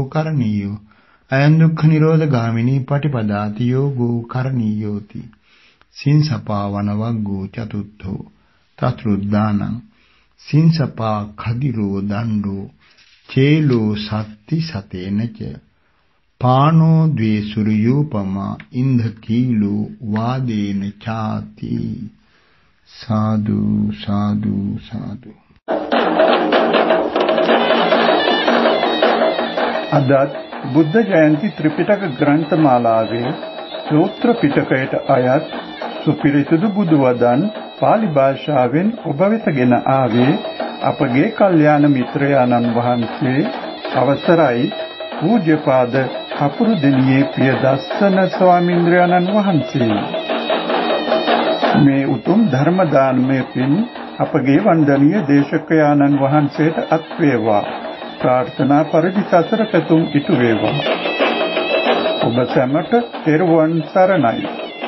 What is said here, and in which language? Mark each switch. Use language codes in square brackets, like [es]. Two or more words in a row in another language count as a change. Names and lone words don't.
[pi] करणीयो अयं दुःख निरोधगामिनी पटिपदाति योगो करणीयोति सिंसपावनवग्गो चतुर्थो तत्रुद्दानं सिंसपा खदिरो दण्डो चेलो सत्ति सतेन च पानो द्वे सूर्योपमा इंधकीलो वादेन चाति साधु साधु साधु [si] අදත් බුද්ධ ජයන්ති ත්‍රිපිටක ග්‍රන්ථමාලාවේ සූත්‍ර පිටකයට අයත් සුපිරිසිදු බුදු වදන් පාලි භාෂාවෙන් ඔබ වෙතගෙන ආවේ අපගේ කල්යාණ මිත්‍රයාණන් වහන්සේ අවසරයි පූජ්‍යපාද කපුරුදෙණියේ ප්‍රියදස්සන ස්වාමීන්ද්‍රයාණන් වහන්සේ. මේ උතුම් ධර්ම දානමය පින් අපගේ වන්දනීය දේශකයාණන් වහන්සේට අත් වේවා. ප්‍රාර්ථනා පරිදි සසර පෙතුම් ඉටු වේවා. ඔබ සැමට තෙරුවන් සරණයි.